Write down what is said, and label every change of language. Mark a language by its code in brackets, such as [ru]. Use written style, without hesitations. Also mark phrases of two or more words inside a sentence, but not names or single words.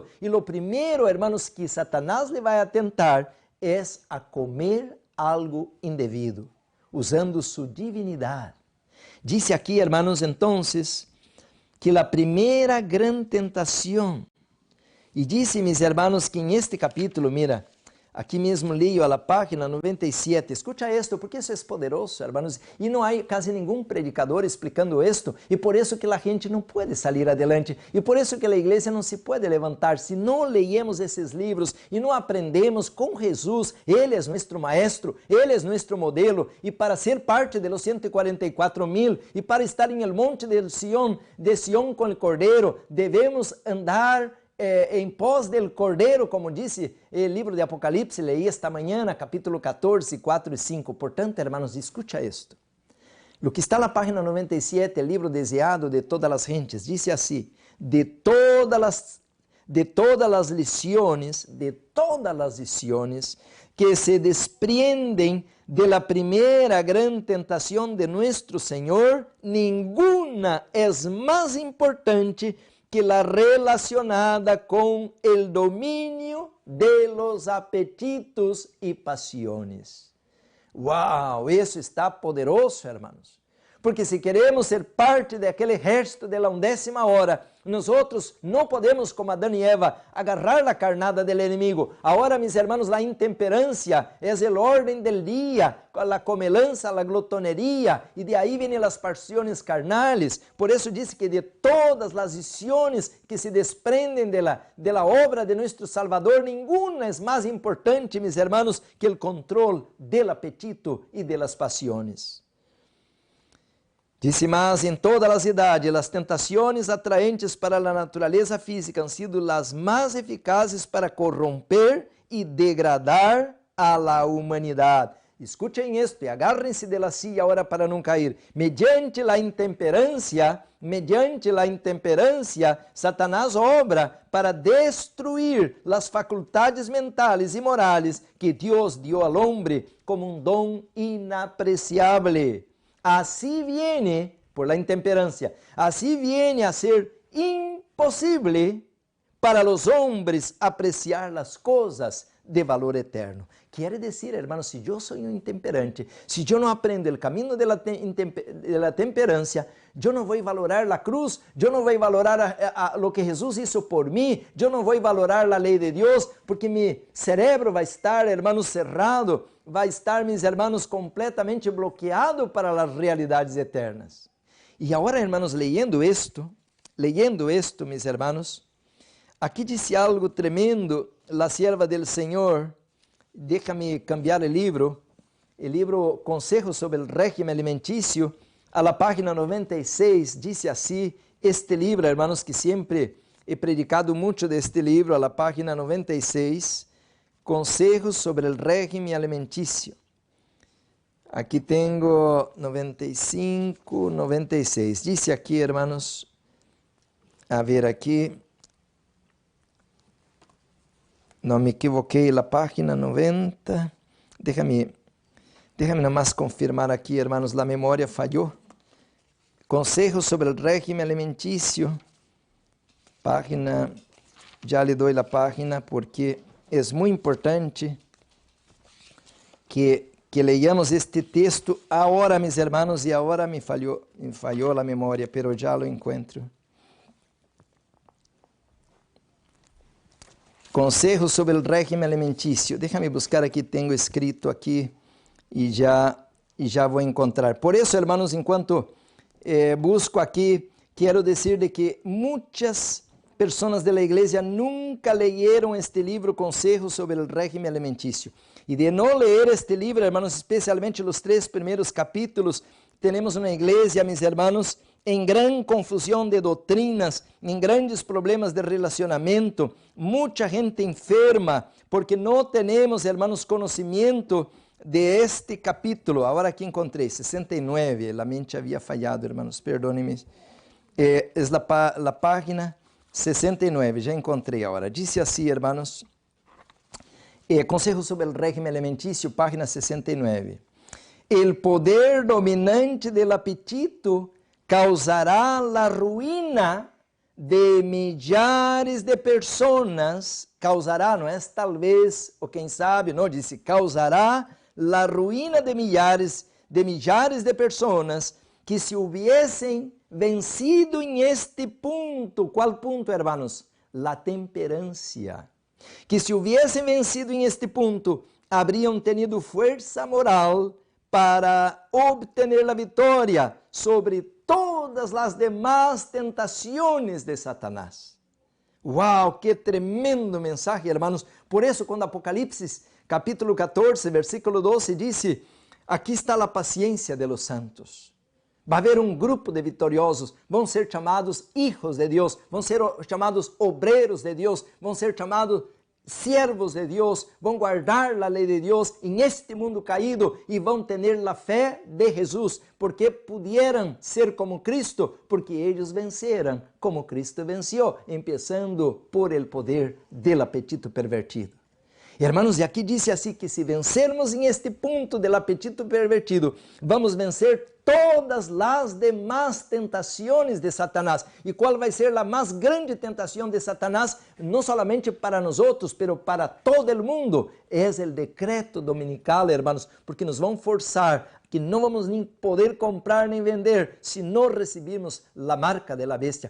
[es] Y lo primero, hermanos, que Satanás le va a tentar es a comer algo indebido, usando su divinidad. Dice aquí, hermanos, entonces, que la primera gran tentación, y dice, mis hermanos, que en este capítulo, mira, aquí [pt] mesmo leio [es] a la página 97, escucha esto, porque isso [pt] é poderoso, hermanos, e não há casi nenhum [es] predicador explicando esto, [pt] e por isso que a gente não pode sair adelante, e por isso que a igreja não se pode levantar, se não leemos esses livros, e não aprendemos com Jesus, Ele é nosso maestro, Ele é nosso modelo, e para ser parte [es] de los [pt] 144,000, e para estar em [es] el monte [pt] de Sión com o Cordeiro, devemos andar em pós del Cordeiro, como disse o livro de Apocalipse, leí esta manhã, capítulo 14, 4 e 5. Portanto, [es] hermanos, escucha esto. Lo que está na página 97, o livro deseado de todas as gentes, dice assim: de [pt] todas as lições [es] que se desprendem de la primeira gran tentação de nuestro Senhor, ninguna es mais importante que la relacionada con el dominio de los apetitos y pasiones. ¡Wow! Eso está poderoso, hermanos. [pt] Porque se queremos ser parte daquele exército [es] de la [pt] 11ª hora, nós não podemos, como Adão e Eva, agarrar a [es] carnada del enemigo. [pt] Agora, [es] mis hermanos, [pt] a intemperância é o [es] orden del [pt] dia, a comelança, a glotoneria, e de aí vêm as [es] pasiones carnales. [pt] Por isso disse que de todas as visiones que se desprendem [es] de la obra de nuestro Salvador, [pt] nenhuma é mais importante, [es] mis hermanos, [pt] que o controle [es] del apetito [pt] e [es] de las pasiones. [pt] Disse mais, em todas as idades, as tentações atraentes para a natureza física [es] han sido [pt] as mais eficazes para corromper e degradar a la humanidade. [es] Escuchen esto e agárrense de la silla [pt] agora para não cair. [es] Mediante la [pt] intemperância, Satanás obra para destruir as facultades mentais e morais que Deus [es] dio al hombre [pt] como um dom inapreciable. [es] Así viene, por la intemperancia, así viene a ser imposible para los hombres apreciar las cosas de valor eterno. Quiere decir, hermanos, si yo soy un intemperante, si yo no aprendo el camino de la temperancia, yo no voy a valorar la cruz, yo no voy a valorar lo que Jesús hizo por mí, yo no voy a valorar la ley de Dios, porque mi cerebro va a estar, hermanos, cerrado, [pt] vai estar, [es] mis hermanos, completamente bloqueado [pt] para as realidades eternas. E agora, [es] hermanos, leyendo esto, mis hermanos, [pt] aqui disse algo tremendo, [es] la sierva del [pt] Senhor, [es] déjame cambiar [pt] o livro Consejos sobre o Régimen Alimenticio, [es] a la página [pt] 96, disse assim, este livro, hermanos, que sempre [es] he predicado [pt] muito deste livro, [es] a la página [pt] 96, Consejos sobre el régimen alimenticio. [es] Aquí tengo 95, 96. Dice aquí, hermanos, a ver aquí, no me equivoqué, la página 90. Déjame nada más confirmar aquí, hermanos, la memoria falló. Consejos sobre el régimen alimenticio. Página, ya le doy la página porque [pt] é muito importante que leiamos este texto agora, [es] mis hermanos, [pt] e agora me falhou a memória, pero já lo encontro. [es] Consejos sobre o régimen alimenticio. Déjame buscar [pt] aqui, tenho escrito aqui e já vou encontrar. Por isso, hermanos, enquanto busco aqui, quero dizer de que muitas pessoas da igreja nunca leyeron este livro, Consejos sobre o Régimen Alimentício. E de não ler este livro, hermanos, especialmente os 3 primeiros capítulos, temos uma igreja, [es] mis hermanos, [pt] em grande confusão de doutrinas, em grandes problemas de relacionamento, muita gente enferma, porque não temos, hermanos, conhecimento [es] de este [pt] capítulo. Agora aqui encontrei, 69, a mente havia falhado, hermanos, perdônenme. É a página 69, já encontrei agora. Disse assim, hermanos, Consejo sobre o Régimen Alimentício, página 69. [es] El poder dominante del apetito causará [pt] a ruína de milhares de pessoas. Causará, não é talvez, ou quem sabe, não, disse, causará a ruína de milhares de pessoas que se [es] hubiesen vencido [pt] em este ponto. Qual ponto, [es] hermanos? La temperancia. [pt] Que se [es] hubiesen vencido [pt] em este ponto, [es] habrían tenido [pt] força moral para obter a vitória sobre todas as demás tentações de Satanás. Uau, [es] que tremendo mensaje, hermanos. [pt] Por isso, quando Apocalipse, capítulo 14, versículo 12, disse, aqui está a paciência [es] de los santos. [pt] Vai haver um grupo de vitoriosos, vão ser chamados hijos de Deus, vão ser chamados obreiros de Deus, vão ser chamados siervos de Deus, vão guardar a lei de Deus em este mundo caído e vão ter a fé de Jesus, porque pudieram ser como Cristo, porque eles venceram como Cristo venceu, começando [es] por el poder del apetito pervertido. Hermanos, [pt] e aqui diz assim que se vencermos em este ponto [es] del apetito pervertido, [pt] vamos vencer todas as demás tentações de Satanás. E qual vai ser a mais grande tentação de Satanás? Não somente para nós outros, pero para todo o mundo. É o decreto dominical, hermanos, porque nos vão forçar que não vamos nem poder comprar nem vender se não recebirmos a marca da bestia.